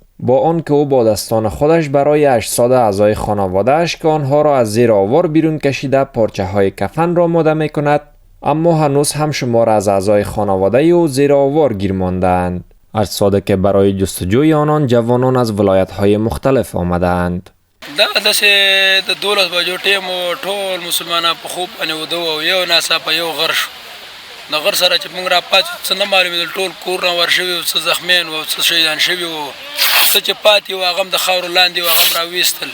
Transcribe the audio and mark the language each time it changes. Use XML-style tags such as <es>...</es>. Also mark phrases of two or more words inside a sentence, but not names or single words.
<fa>با آنکه او با دستان خودش برای 800 اعضای خانواده‌اش که آنها را از زیر آوار بیرون کشیده پارچه های کفن را آماده می کند، اما هنوز هم شمار از اعضای خانواده او زیر آوار گیر مانده‌اند. اجسادی که برای جستجوی آنان جوانان از ولایت‌های مختلف آمده‌اند.</fa> <ps>داسې د 12 بجو ټیم و ټول مسلمانان په خوب باندې وده او یو ناڅاپه یو غر شو. د غر سره چې موږ راپاتې څه نه معلومېدل، ټول کورونه ورشوي وو، څه زخمیان وو، څه شهیدان شوي وو، څه چې پاتې وو هغه هم د خاورو لاندې وو، هغه هم راویستل.</ps>